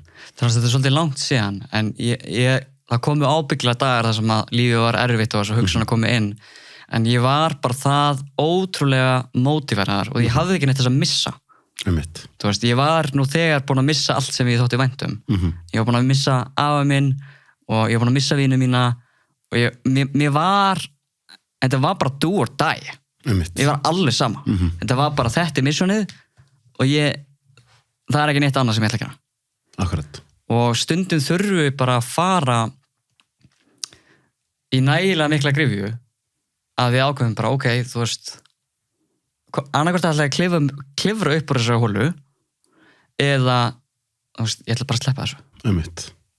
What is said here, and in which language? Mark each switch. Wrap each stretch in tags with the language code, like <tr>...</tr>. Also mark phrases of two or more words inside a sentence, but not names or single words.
<is>Þannig að þetta svolítið langt síðan, en það komu ábyggla dagar þar sem að lífið var erfitt og þess að hugsun að komi inn, en ég var bara það ótrúlega mótiveraðar og ég hafði ekki neitt þess að missa. Þú veist, ég var nú þegar búin að missa allt sem ég þótti vænt Ég var búin að missa afa minn og ég var búin að missa vini mína og þetta var bara</is> <en>do or die.</en> <is>Ég var alveg sama. Þetta var bara þetta missionið og það er ekki neitt annað sem ég ætla að gera. Akkurat. Og stundum þurfum við bara að fara í nægilega mikla gryfju að við ákveðum bara, ok, þú veist, annarkvæmt ætla ég að klifra upp úr þessari hólu eða, þú veist, ég ætla bara að sleppa þessu.</is>